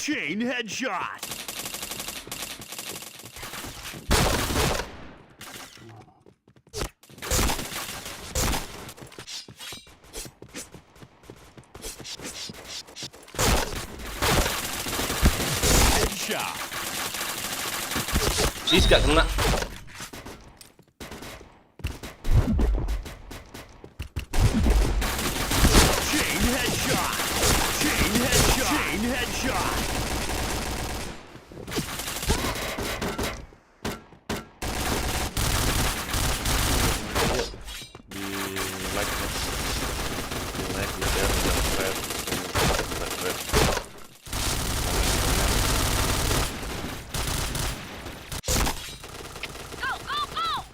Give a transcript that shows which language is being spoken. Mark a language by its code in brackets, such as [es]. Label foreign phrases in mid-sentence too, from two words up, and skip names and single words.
[en] Chain headshot. Headshot. [id] Ih, gak kena. [en] Chain headshot. Chain headshot. Chain headshot. [id] Di like ya. Di like, di share, di subscribe, subscribe. [en] Go, go, go!